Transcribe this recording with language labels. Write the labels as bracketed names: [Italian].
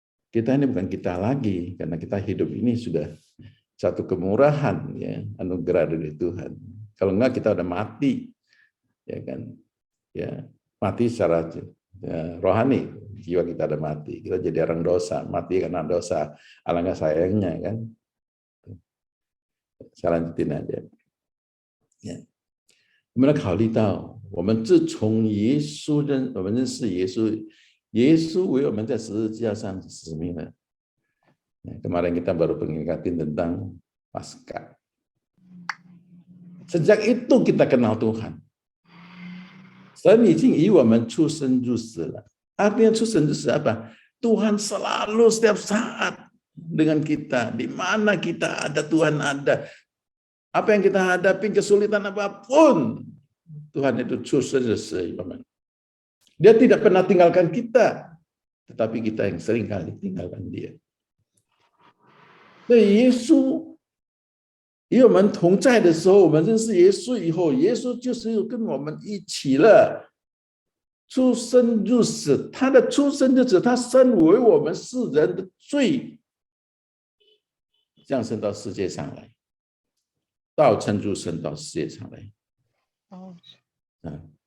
[Indonesian] Kita ini bukan kita lagi, karena kita hidup ini sudah satu kemurahan, anugerah dari Tuhan. Kalau enggak kita udah mati, mati secara rohani, jiwa kita udah mati. Kita jadi orang dosa, mati karena dosa. Alangkah sayangnya kan. Saya lanjutin aja. [Chinese] 我们来考虑到，我们自从我们认识耶稣，耶稣为我们在十字架上死命了。 [Indonesian] Kemarin kita baru mengingatkan tentang Paskah. Sejak itu kita kenal Tuhan. [Chinese] 神已经以我们出生入死了。 [Indonesian] Artinya [Chinese] 出生入死 apa? [Indonesian] Tuhan selalu setiap saat dengan kita. Di mana kita ada, Tuhan ada. Apa yang kita hadapi, kesulitan apapun, Tuhan itu 出生入死。 Dia tidak pernah tinggalkan kita, tetapi kita yang sering kali tinggalkan dia. [Chinese] 所以耶稣与我们同在的时候，我们认识耶稣以后，耶稣就是跟我们一起了，出生入死。他的出生就是他身为我们世人的罪，降生到世界上来，道成肉身到世界上来。